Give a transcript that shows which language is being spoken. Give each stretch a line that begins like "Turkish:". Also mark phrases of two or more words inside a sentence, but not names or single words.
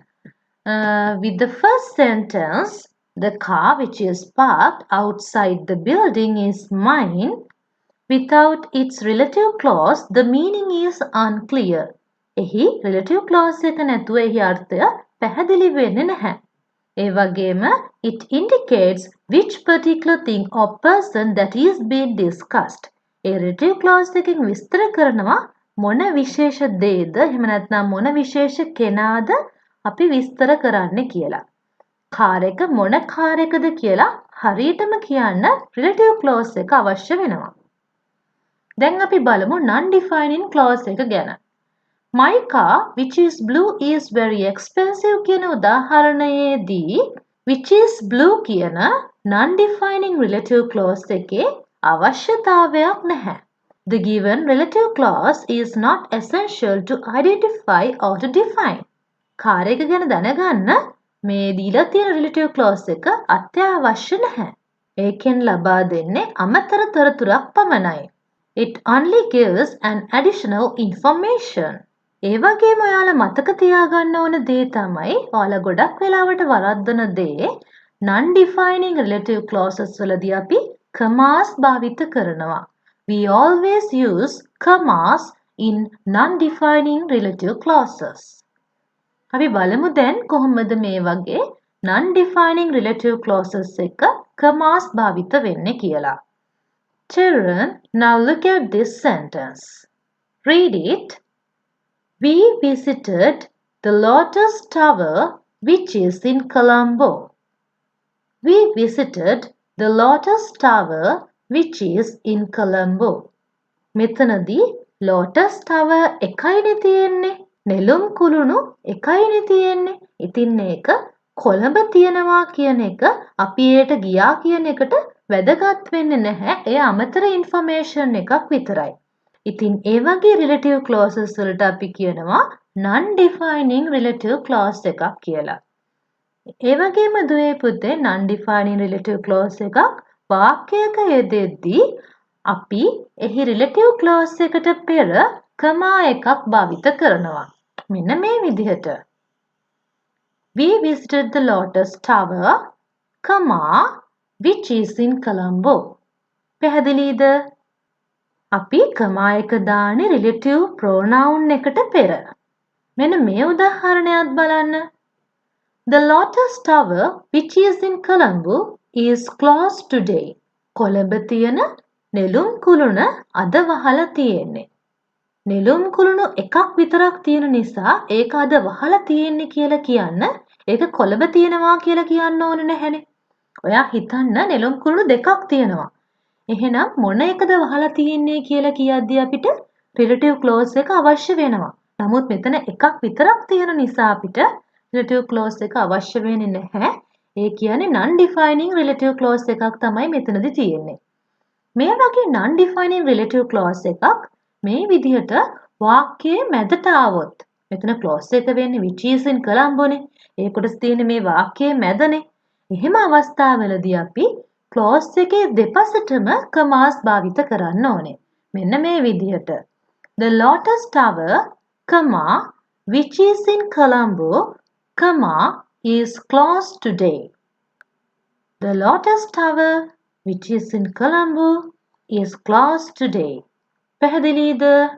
English: with the first sentence, the car which is parked outside the building is mine. Without its relative clause, the meaning is unclear.
Sinhala: එහි relative clause එක නැතුව එහි අර්ථය පැහැදිලි වෙන්නේ නැහැ. ඒ වගේම
English: it indicates which particular thing or person that is being discussed.
Sinhala: ඒ relative clause එකකින් විස්තර කරනවා මොන විශේෂ දේද එහෙම නැත්නම් මොන විශේෂ කෙනාද අපි විස්තර කරන්නේ කියලා. කාර් එක මොන කාර් එකද කියලා හරියටම කියන්න relative clause එක අවශ්‍ය වෙනවා. දැන් අපි බලමු non-defining clause එක ගැන.
English: My car which is blue is very expensive
Sinhala: කියන උදාහරණයේදී
English: which is blue
Sinhala: කියන non-defining relative clause එකේ අවශ්‍යතාවයක් නැහැ.
English: The given relative clause is not essential to identify or to define.
Sinhala: කාර් එක ගැන දැනගන්න මේ දීලා තියෙන relative clause එක අත්‍යවශ්‍ය නැහැ. ඒකෙන් ලබා දෙන්නේ අමතර තොරතුරක් පමණයි.
English: It only gives an additional information.
Sinhala: ඒ වගේම ඔයාලා මතක තියාගන්න ඕන දේ තමයි ඔයාලා ගොඩක් වෙලාවට වරද්දන දේ non-defining relative clauses වලදී අපි commas භාවිත කරනවා.
English: We always use commas in non-defining relative clauses.
Sinhala: අපි බලමු දැන් කොහොමද මේ වගේ non-defining relative clauses එක commas භාවිත වෙන්නේ කියලා.
English: Children, now look at this sentence. Read it. We visited the Lotus Tower which is in Colombo. We visited the Lotus Tower which is in Colombo.
Sinhala: මෙතනදී Lotus Tower එකයිනේ තියෙන්නේ. නෙළුම් කුළුණු එකයිනේ තියෙන්නේ. ඉතින් මේක කොළඹ තියනවා කියන එක අපි ඒට ගියා කියන එකට වැදගත් වෙන්නේ නැහැ. ඒ අමතර ඉන්ෆර්මේෂන් එකක් විතරයි. ඉතින් ඒ වගේ relative clauses වලට අපි කියනවා non-defining relative clause එකක් කියලා. ඒ වගේම දුවේ පුතේ non-defining relative clause එකක් වාක්‍යයක යෙදෙද්දී අපි එහි relative clause එකට පෙර comma එකක් භාවිත කරනවා. මෙන්න මේ විදිහට.
English: We visited the Lotus Tower, comma, which is in Colombo.
Sinhala: පැහැදිලිද? අපි comma එක දාන්නේ relative pronoun එකට පෙර. මෙන්න මේ උදාහරණයක් බලන්න.
English: The Lotus Tower which is in Colombo is closed today.
Sinhala: කොළඹ තියෙන නෙළුම් කුළුණ අද වහලා තියෙන්නේ. නෙළුම් කුළුණු එකක් විතරක් තියෙන නිසා ඒක අද වහලා තියෙන්නේ කියලා කියන්න ඒක කොළඹ තියෙනවා කියලා කියන්න ඕනේ නැහැනේ. ඔයා හිතන්න නෙළුම් කුළුණු දෙකක් තියෙනවා. එහෙනම් මොන එකද වහලා තියෙන්නේ කියලා කියද්දී අපිට relative clause එක අවශ්‍ය වෙනවා. නමුත් මෙතන එකක් විතරක් තියෙන නිසා අපිට relative clause එක අවශ්‍ය වෙන්නේ නැහැ. ඒ කියන්නේ non-defining relative clause එකක් තමයි මෙතනදී තියෙන්නේ. මේ වගේ non-defining relative clause එකක් මේ විදිහට වාක්‍යයේ මැදට ආවොත් මෙතන clause එක වෙන්නේ
English: which is in Colomboනේ.
Sinhala: ඒ කොටස තියෙන්නේ මේ වාක්‍යයේ මැදනේ. එහෙම අවස්ථාවලදී අපි clause එකේ දෙපසටම commas භාවිත කරන්න ඕනේ. මෙන්න මේ විදිහට.
English: The Lotus Tower, comma, which is in Colombo, comma, is closed today. The Lotus Tower, which is in Colombo, is closed today.
Sinhala: පැහැදිලිද?